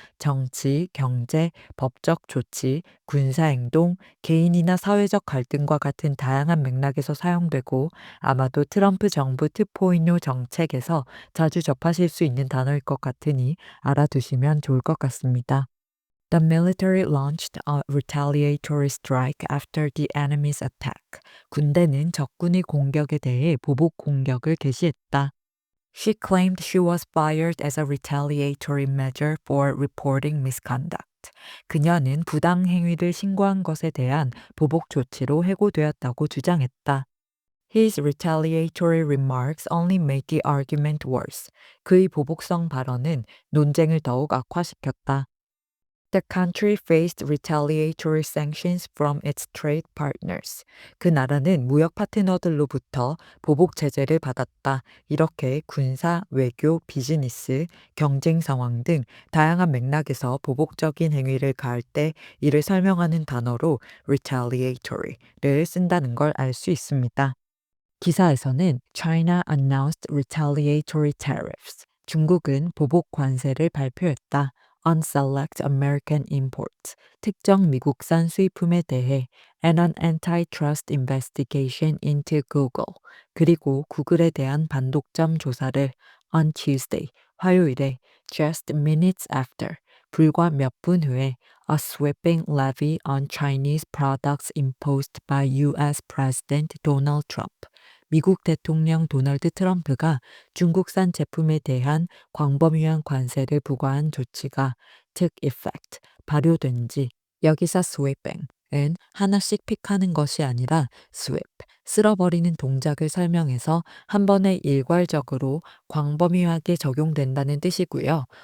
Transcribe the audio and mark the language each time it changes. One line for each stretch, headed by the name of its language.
Korean: 정치, 경제, 법적 조치, 군사행동, 개인이나 사회적 갈등과 같은 다양한 맥락에서 사용되고 아마도 트럼프 정부 2.0 정책에서 자주 접하실 수 있는 단어일 것 같으니 알아두시면 좋을 것 같습니다.
English: The military launched a retaliatory strike after the enemy's attack.
Korean: 군대는 적군의 공격에 대해 보복 공격을 개시했다.
English: She claimed she was fired as a retaliatory measure for reporting misconduct.
Korean: 그녀는 부당 행위를 신고한 것에 대한 보복 조치로 해고되었다고 주장했다.
English: His retaliatory remarks only made the argument worse.
Korean: 그의 보복성 발언은 논쟁을 더욱 악화시켰다.
English: The country faced retaliatory sanctions from its trade partners.
Korean: 그 나라는 무역 파트너들로부터 보복 제재를 받았다. 이렇게 군사, 외교, 비즈니스, 경쟁 상황 등 다양한 맥락에서 보복적인 행위를 가할 때 이를 설명하는 단어로 retaliatory를 쓴다는 걸 알 수 있습니다. 기사에서는
English: China announced retaliatory tariffs.
Korean: 중국은 보복 관세를 발표했다.
English: On select American imports.
Korean: 특정 미국산 수입품에 대해
English: and an antitrust investigation into Google.
Korean: 그리고 구글에 대한 반독점 조사를
English: on Tuesday.
Korean: 화요일에
English: just minutes after.
Korean: 불과 몇 분 후에
English: a sweeping levy on Chinese products imposed by U.S. President Donald Trump.
Korean: 미국 대통령 도널드 트럼프가 중국산 제품에 대한 광범위한 관세를 부과한 조치가
English: took effect,
Korean: 발효된 지 여기서 sweeping은 하나씩 픽하는 것이 아니라 sweep, 쓸어버리는 동작을 설명해서 한 번에 일괄적으로 광범위하게 적용된다는 뜻이고요.